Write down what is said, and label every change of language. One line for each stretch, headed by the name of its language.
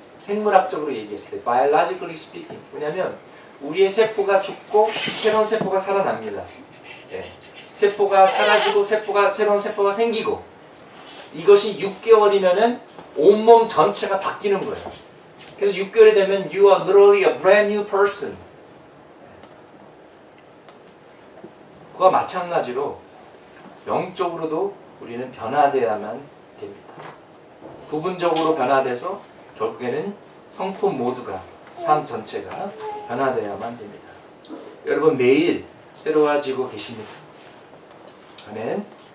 Korean: 생물학적으로 얘기했을 때
English: biologically speaking.
Korean: 왜냐하면 우리의 세포가 죽고 새로운 세포가 살아납니다. 네. 세포가 사라지고 새로운 세포가 생기고, 이것이 6개월이면은 온몸 전체가 바뀌는 거예요. 그래서 6개월이 되면
English: you are literally a brand new person.
Korean: 그와 마찬가지로 영적으로도 우리는 변화되어야만 됩니다. 부분적으로 변화돼서 결국에는 성품 모두가, 삶 전체가 변화되어야만 됩니다. 여러분 매일 새로워지고 계십니다. 아멘.